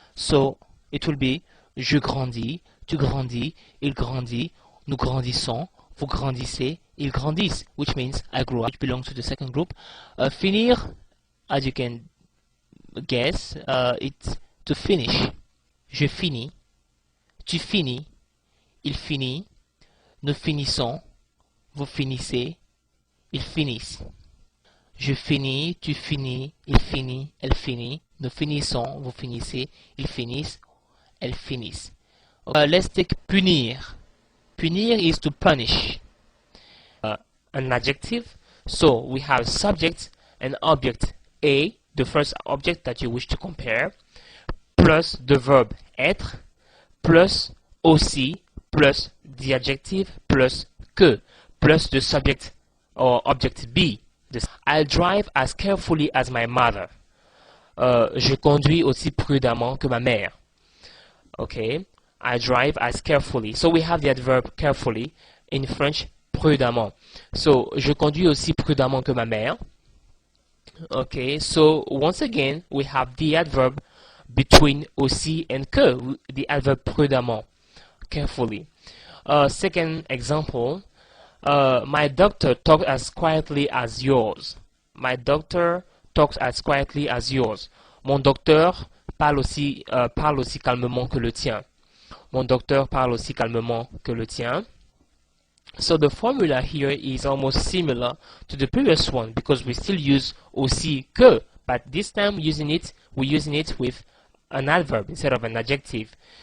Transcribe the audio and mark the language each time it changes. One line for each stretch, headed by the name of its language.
English: So it will be
French: je grandis, tu grandis, il grandit, nous grandissons, vous grandissez, ils grandissent,
English: which means I grow up, which belongs to the second group. Finir, as you can guess, it's to finish.
French: Je finis, tu finis, il finit, nous finissons, vous finissez, ils finissent. Je finis, tu finis, il finit, elle finit, nous finissons, vous finissez, ils finissent, elles finissent.
English: Let's take punir. Punir is to punish. An adjective. So we have subject and object A, the first object that you wish to compare, plus the verb être, plus aussi, plus the adjective, plus que, plus the subject or object B. I'll drive as carefully as my mother.
French: Je conduis aussi prudemment que ma mère.
English: Okay, I drive as carefully. So we have the adverb carefully in French, prudemment.
French: So je conduis aussi prudemment que ma mère.
English: Okay, so once again we have the adverb between aussi and que, the adverb prudemment, carefully. Second example. My doctor talks as quietly as yours. My doctor talks as quietly as yours.
French: Mon docteur parle aussi calmement que le tien. Mon docteur parle aussi calmement que le tien.
English: So the formula here is almost similar to the previous one because we still use aussi que, but this time we're using it with an adverb instead of an adjective.